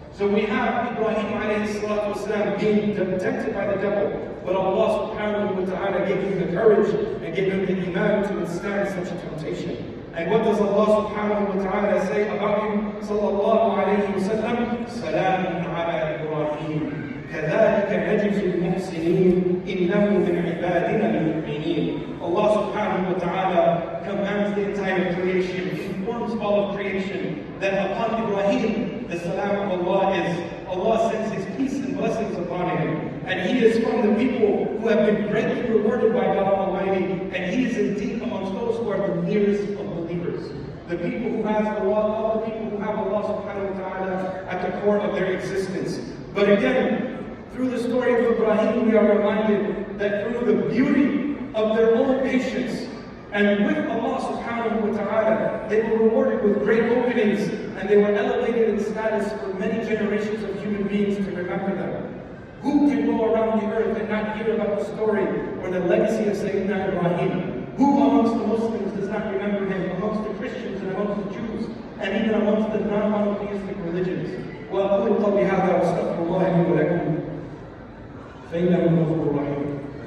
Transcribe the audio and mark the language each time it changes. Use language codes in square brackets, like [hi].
[en] So we have Ibrahim alayhi salatu wassalam being tempted by the devil, but Allah subhanahu wa ta'ala gave him the courage and gave him the iman to withstand such a temptation. And what does Allah subhanahu wa ta'ala say about him? [ar] Sallallahu alayhi wa sallam, Salamun ala Ibrahim. كذلك نجزي المحسنين إنه من عبادنا المؤمنين. [en] Allah subhanahu wa ta'ala commands the entire creation, informs all of creation that upon Ibrahim, the salam of Allah is, Allah sends His peace and blessings upon him. And he is from the people who have been greatly rewarded by God Almighty, and he is indeed amongst those who are the nearest of believers. The people who have Allah, all the people who have Allah subhanahu wa ta'ala at the core of their existence. But again, Through the story of Ibrahim, we are reminded that through the beauty of their own patience, and with Allah subhanahu wa ta'ala, they were rewarded with great openings, and they were elevated in status for many generations of human beings to remember them. Who can go around the earth and not hear about the story or the legacy of Sayyidina Ibrahim? Who amongst the Muslims does not remember him, amongst the Christians and amongst the Jews, and even amongst the non-monotheistic religions? [ar] وأقول قولي هذا وأستغفر الله لي ولكم فإنه غفور رحيم.